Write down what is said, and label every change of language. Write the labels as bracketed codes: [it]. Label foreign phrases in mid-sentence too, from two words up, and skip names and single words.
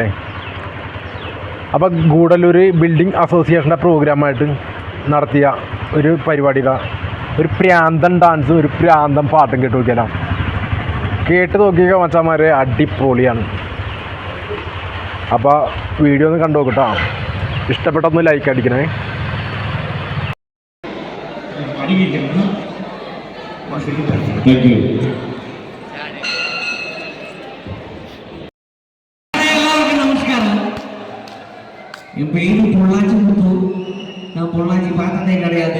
[ml] അപ്പോൾ ഗൂഡല്ലൂർ ബിൽഡിംഗ് അസോസിയേഷൻ്റെ പ്രോഗ്രാമായിട്ട് നടത്തിയ ഒരു പരിപാടിയില ഒരു പ്രാന്തൻ ഡാൻസും ഒരു പ്രാന്തൻ പാട്ടും കേട്ട് നോക്കിയാലോ. കേട്ട് നോക്കിയ മച്ചാന്മാരെ അടിപൊളിയാണ്. അപ്പോൾ വീഡിയോ ഒന്ന് കണ്ടു നോക്കട്ടോ. ഇഷ്ടപ്പെട്ടൊന്ന് ലൈക്ക് അടിക്കണേ. [ta] என் பேரு பொள்ளாச்சி முத்து. நான் பொள்ளாச்சி பார்த்ததே கிடையாது.